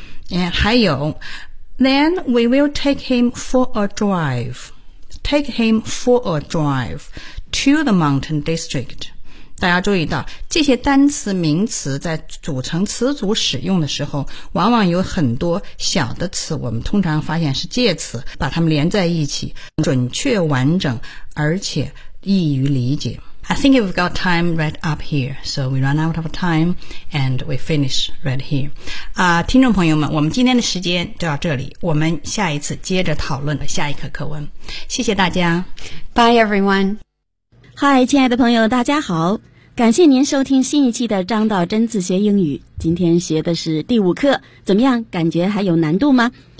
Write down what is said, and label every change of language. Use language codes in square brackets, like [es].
[en] And [zh] 还有 [en] ,then we will take him for a drive, take him for a drive to the mountain district. [zh] 大家注意到，这些单词名词在组成词组使用的时候，往往有很多小的词，我们通常发现是介词，把它们连在一起，准确完整，而且易于理解。 [en] I think we've got time right up here, so we run out of time and we finish right here. [zh] 听众朋友们，我们今天的时间就到这里，我们下一次接着讨论下一课课文。谢谢大家。 [en] Bye everyone. [zh] 嗨，亲爱的朋友，大家好！感谢您收听新一期的张道真自学英语。今天学的是第5课，怎么样？感觉还有难度吗？